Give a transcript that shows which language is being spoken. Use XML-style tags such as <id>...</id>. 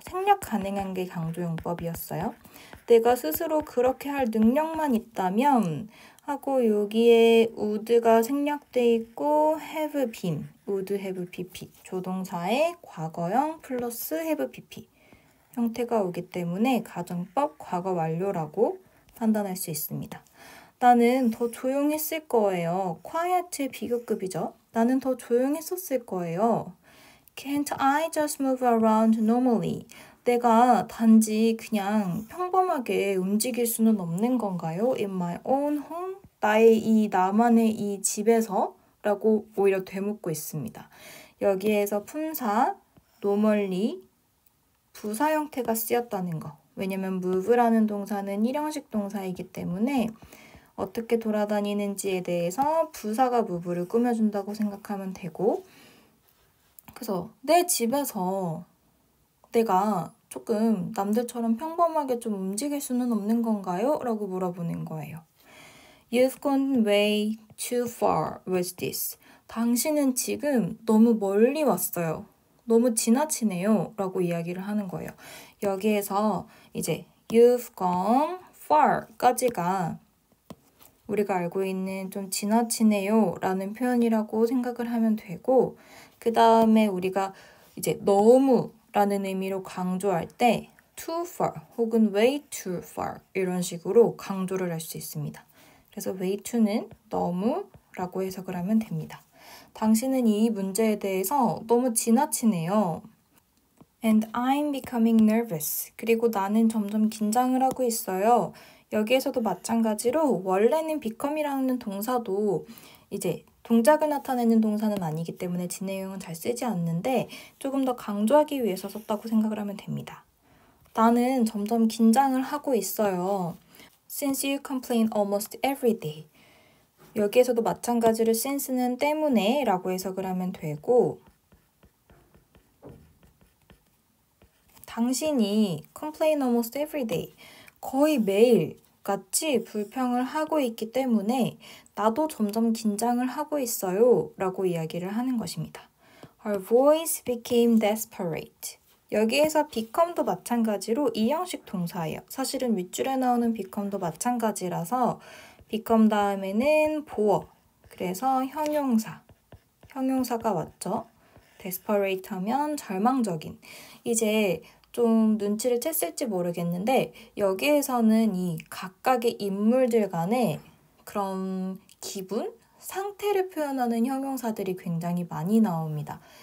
<ko>생략 가능한 게 강조용법이었어요. 내가 스스로 그렇게 할 능력만 있다면 하고 여기에 would가 생략돼 있고 have been, would have pp 조동사의 과거형 플러스 have pp 형태가 오기 때문에 가정법 과거 완료라고 판단할 수 있습니다. 나는 더 조용했을 거예요. quiet 비교급이죠. 나는 더 조용했었을 거예요.</ko> <en>Can't I just move around normally?</en> <ko>내가 단지 그냥 평범하게 움직일 수는 없는 건가요?</ko> <en>In my own home?</en> <ko>나의 이 나만의 이 집에서 라고 오히려 되묻고 있습니다. 여기에서 품사, normally, 부사 형태가 쓰였다는 거. 왜냐면 move라는 동사는 일형식 동사이기 때문에 어떻게 돌아다니는지에 대해서 부사가 move를 꾸며준다고 생각하면 되고, 그래서 내 집에서 내가 조금 남들처럼 평범하게 좀 움직일 수는 없는 건가요? 라고 물어보는 거예요.</ko> <en>You've gone way too far with this.</en> <ko>당신은 지금 너무 멀리 왔어요. 너무 지나치네요. 라고 이야기를 하는 거예요. 여기에서 이제</ko> <en>you've gone far</en> <ko>까지가 우리가 알고 있는 좀 지나치네요 라는 표현이라고 생각을 하면 되고, 그 다음에 우리가 이제 너무 라는 의미로 강조할 때 too far 혹은 way too far 이런 식으로 강조를 할 수 있습니다. 그래서 way to는 너무 라고 해석을 하면 됩니다. 당신은 이 문제에 대해서 너무 지나치네요.</ko> <en>And I'm becoming nervous.</en> <ko>그리고 나는 점점 긴장을 하고 있어요. 여기에서도 마찬가지로 원래는 become이라는 동사도 이제 동작을 나타내는 동사는 아니기 때문에 진행형은 잘 쓰지 않는데 조금 더 강조하기 위해서 썼다고 생각을 하면 됩니다. 나는 점점 긴장을 하고 있어요.</ko> <en>Since you complain almost every day.</en> <ko>여기에서도 마찬가지로 since는 때문에 라고 해석을 하면 되고, 당신이</ko> <en>complain almost every day,</en> <ko>거의 매일 같이 불평을 하고 있기 때문에 나도 점점 긴장을 하고 있어요 라고 이야기를 하는 것입니다.</ko> <en>Her voice became desperate.</en> <ko>여기에서 become도 마찬가지로 이형식 동사예요. 사실은 윗줄에 나오는 become도 마찬가지라서 become 다음에는 보어, 그래서 형용사가 왔죠. desperate 하면 절망적인. 이제 좀 눈치를 챘을지 모르겠는데 여기에서는 이 각각의 인물들 간의 그런 기분, 상태를 표현하는 형용사들이 굉장히 많이 나옵니다.</ko>